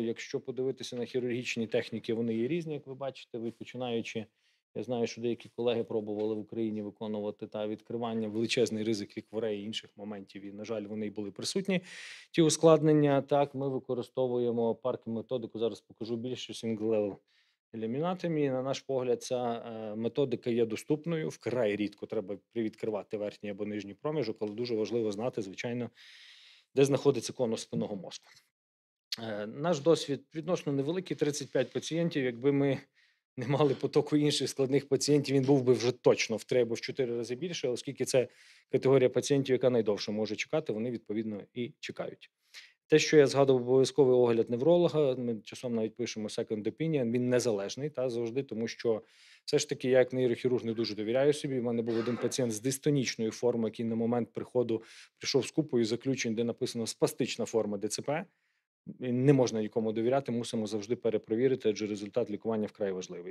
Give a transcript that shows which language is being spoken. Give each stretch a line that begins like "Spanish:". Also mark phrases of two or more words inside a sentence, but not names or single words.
Ukrainian: Якщо подивитися на хірургічні техніки, вони є різні, як ви бачите, починаючи, я знаю, що деякі колеги пробували в Україні виконувати відкривання, величезний ризик лікворей і інших моментів, і, на жаль, вони й були присутні, ті ускладнення. Так, ми використовуємо парк-методику, зараз покажу більше, single-level ілюмінатомії. На наш погляд, ця методика є доступною. Вкрай рідко треба привідкривати верхній або нижній проміжок, але дуже важливо знати, звичайно, де знаходиться конус спинного мозку. Наш досвід відносно невеликий, 35 пацієнтів. Якби ми не мали потоку інших складних пацієнтів, він був би вже точно в 3 або в 4 рази більше, оскільки це категорія пацієнтів, яка найдовше може чекати, вони, відповідно, і чекають. Те, що я згадував, обов'язковий огляд невролога, ми часом навіть пишемо
English: second opinion,
Ukrainian: він незалежний завжди, тому що все ж таки я як нейрохірург не дуже довіряю собі. У мене був один пацієнт з дистонічною формою, який на момент приходу прийшов з купою заключень, де написано спастична форма ДЦП. Не можна нікому довіряти, мусимо завжди перепровірити, адже результат лікування вкрай важливий.